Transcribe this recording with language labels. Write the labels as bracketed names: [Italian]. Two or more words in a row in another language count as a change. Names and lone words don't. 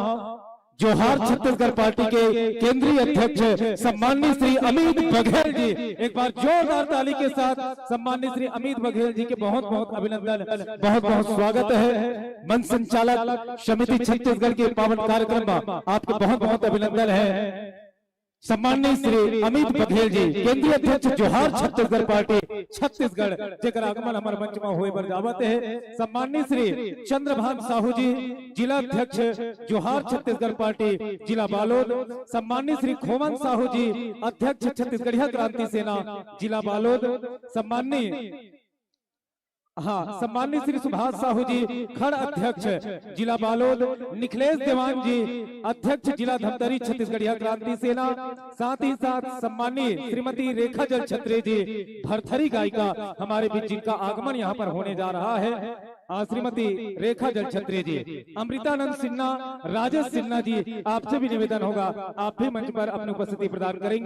[Hindi] जोहार छत्तीसगढ़ पार्टी के केंद्रीय अध्यक्ष सम्माननीय श्री अमित बघेल जी, एक बार जोरदार ताली के साथ सम्माननीय श्री अमित बघेल जी के बहुत बहुत अभिनंदन, बहुत बहुत स्वागत है। मंच संचालक समिति छत्तीसगढ़ के पावन कार्यक्रम में आपके बहुत बहुत अभिनंदन है। सम्माननीय श्री अमित बघेल जी केंद्रीय अध्यक्ष जोहार छत्तीसगढ़ पार्टी छत्तीसगढ़ जेकर आगमन हमारे मंच में हुए बर जावत है। सम्माननीय श्री चंद्रभान साहू जी जिला अध्यक्ष जोहार छत्तीसगढ़ पार्टी जिला बालोद। सम्माननीय श्री खोमन साहू जी अध्यक्ष छत्तीसगढ़िया क्रांति सेना जिला बालोद। सम्माननीय श्री सुभाष साहू जी खड़ अध्यक्ष जिला बालोद। निखिलेश देवान जी अध्यक्ष जिला धमतरी छत्तीसगढ़िया क्रांति सेना। साथ ही साथ सम्माननीय श्रीमती रेखा जल छत्री जी भरथरी गायिका हमारे बीच जिनका आगमन यहाँ पर होने जा रहा है। श्रीमती रेखा जल छत्री जी, अमृतानंद सिन्हा, राजेश सिन्हा जी आपसे भी निवेदन होगा आप भी मंच पर अपनी उपस्थिति प्रदान करेंगे।